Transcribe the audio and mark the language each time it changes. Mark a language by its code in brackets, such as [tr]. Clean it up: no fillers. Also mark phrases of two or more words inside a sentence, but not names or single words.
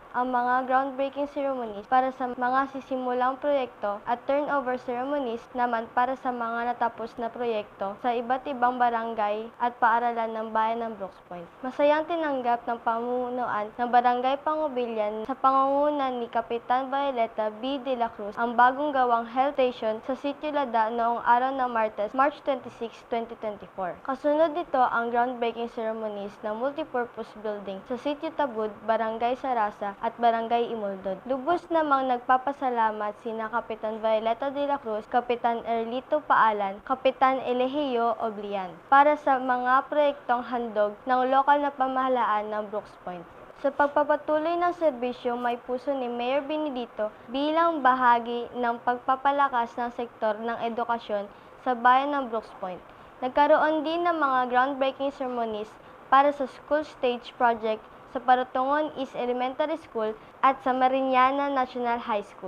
[tl] ang mga [en] groundbreaking ceremonies [tl] para sa mga sisimulang proyekto at [en] turnover ceremonies [tl] naman para sa mga natapos na proyekto sa iba't ibang barangay at paaralan ng bayan ng Brooks Point. Masayang tinanggap ng pamunuan ng Barangay Pangubilyan sa pangunguna ni Kapitan Violeta B. De la Cruz ang bagong gawang health station sa Sitio Lada noong araw ng Martes, March 26, 2024. Kasunod nito ang [en] groundbreaking ceremonies [tl] ng multipurpose building sa Sitio Tabud, Barangay Sarasa at Barangay Imuldod. Lubos namang nagpapasalamat sina Kapitan Violeta de la Cruz, Kapitan Erlito Paalan, Kapitan Eligio Oblian para sa mga proyektong handog ng lokal na pamahalaan ng Brooks Point. Sa pagpapatuloy ng serbisyo may puso ni Mayor Benedito bilang bahagi ng pagpapalakas ng sektor ng edukasyon sa bayan ng Brooks Point. Nagkaroon din ng mga [en] groundbreaking ceremonies [tl] para sa [en] school stage project [tl] sa Paratungon East Elementary School at sa Mariñana National High School.